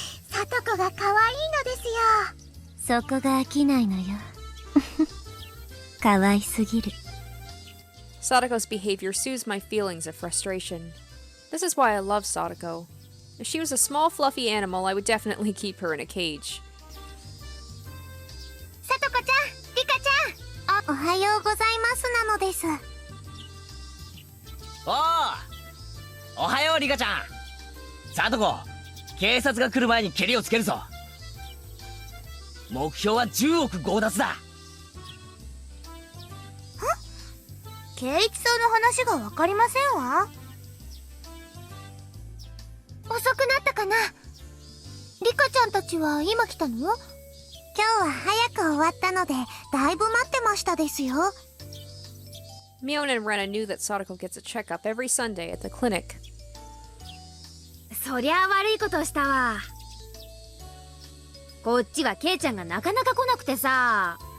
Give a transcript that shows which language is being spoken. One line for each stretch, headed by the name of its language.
Japanese: さとこが可愛いのですよ。そこが飽きないのよ。可愛すぎる。
English: Sadako's behavior soothes my feelings of frustration. This is why I love Sadako. If she was a small fluffy animal, I would definitely keep her in a cage.
Japanese: さとこちゃん、リカちゃん、おはようございますなのです。おはようリカちゃん。さとこ、警察が来る前にケリをつけるぞ。目標は10億強奪だ。圭一さんの話がわかりませんわ。遅くなったかな。リカちゃんたちは今来たの？今日は早く終わったのでだいぶ待ってましたですよ。
English: Mion and Rena knew that Sadako gets a checkup every Sunday at the clinic.
Japanese: そりゃあ悪いことしたわ。こっちはケイちゃんがなかなか来なくてさ。